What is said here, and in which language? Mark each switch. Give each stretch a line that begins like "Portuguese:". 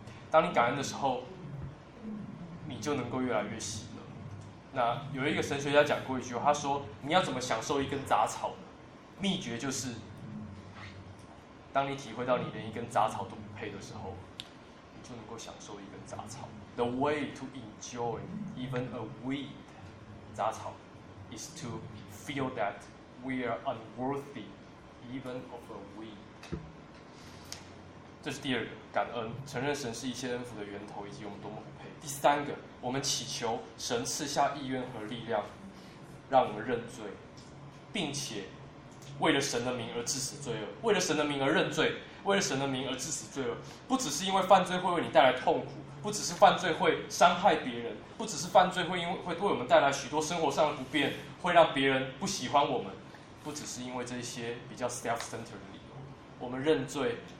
Chinese: 当你感恩的时候，你就能够越来越喜乐。那有一个神学家讲过一句话，他说：你要怎么享受一根杂草呢？秘诀就是，当你体会到你连一根杂草都不配的时候，你就能够享受一根杂草。
English: The way to enjoy even a weed, 杂草, is to feel that we are unworthy even of a weed.
Chinese: 这是第二个，感恩，承认神是一切恩福的源头，以及我们多么不配。第三个，我们祈求神赐下意愿和力量，让我们认罪，并且为了神的名而致死罪恶。为了神的名而认罪，为了神的名而致死罪恶，不只是因为犯罪会为你带来痛苦，不只是犯罪会伤害别人，不只是犯罪会因为会为我们带来许多生活上的不便，会让别人不喜欢我们，不只是因为这些比较 self-centered 的理由，我们认罪。